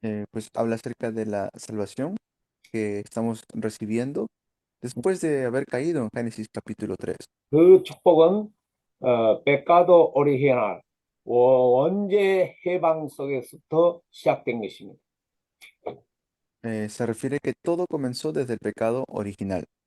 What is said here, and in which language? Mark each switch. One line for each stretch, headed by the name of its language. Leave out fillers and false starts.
Spanish: Pues habla acerca de la salvación que estamos recibiendo después de haber caído en Génesis capítulo 3.
Korean: 그 축복은
Spanish: pecado original,
Korean: 원죄 해방 속에서부터 시작된 것입니다.
Spanish: Se refiere que todo comenzó desde el pecado original.